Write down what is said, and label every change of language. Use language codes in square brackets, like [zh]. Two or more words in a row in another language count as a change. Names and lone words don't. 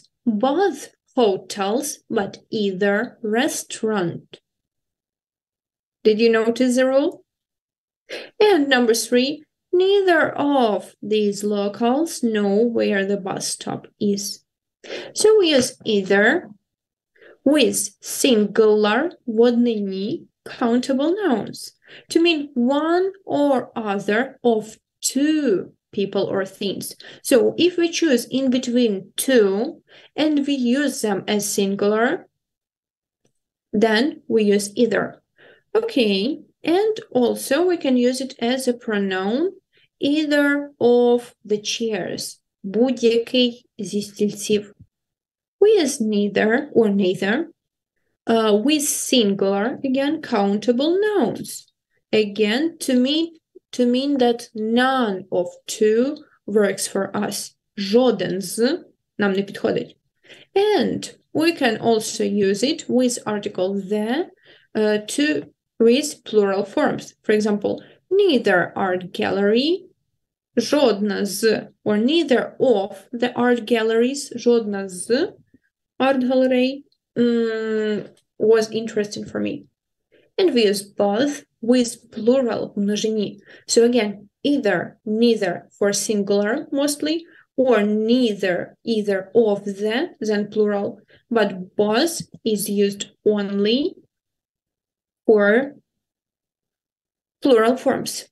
[en] Both hotels, but either restaurant. Did you notice the rule? And number 3, neither of these locals know where the bus stop is. So we use either with singular [uk] в однині [en] countable nouns to mean one or other of two people or things. So if we choose in between two and we use them as singular, then we use either. Okay, and also we can use it as a pronoun either of the chairs. [uk] Будь-який зі стільців. [en] We use neither or neither with singular, again, countable nouns. Again, to mean that none of two works for us. [uk] Жоден з нам не підходить. [en] And we can also use it with article the with plural forms. For example, neither art gallery, [uk] жодна з, [en] or neither of the art galleries, [uk] жодна з [en] art gallery was interesting for me. And we use both with plural множині. So again, either, neither for singular mostly, or neither, either of the, then plural, but both is used only for plural forms.